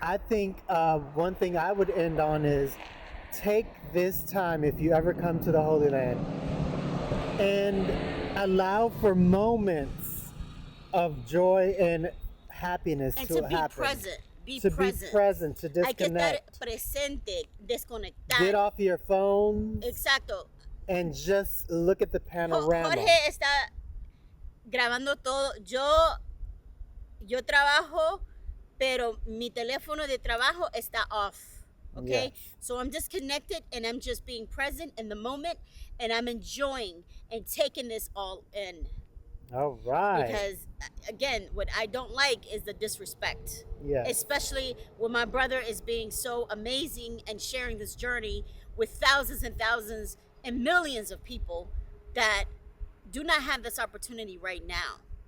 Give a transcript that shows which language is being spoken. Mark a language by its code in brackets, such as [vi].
[en] I think one thing I would end on is take this time, if you ever come to the Holy Land, and allow for moments of joy and happiness and to be happen. Present. Be present, to disconnect. [es] Hay que estar presente, desconectar. [en] Get off your phone. [es] Exacto. [en] And just look at the panorama. [es] Jorge está grabando todo. Yo trabajo, pero mi teléfono de trabajo está off. [en] Okay? Yes. So I'm just connected and I'm just being present in the moment and I'm enjoying and taking this all in. All right. Because again, what I don't like is the disrespect. Yes. Especially when my brother is being so amazing and sharing this journey with thousands and thousands and millions of people that do not have this opportunity right now.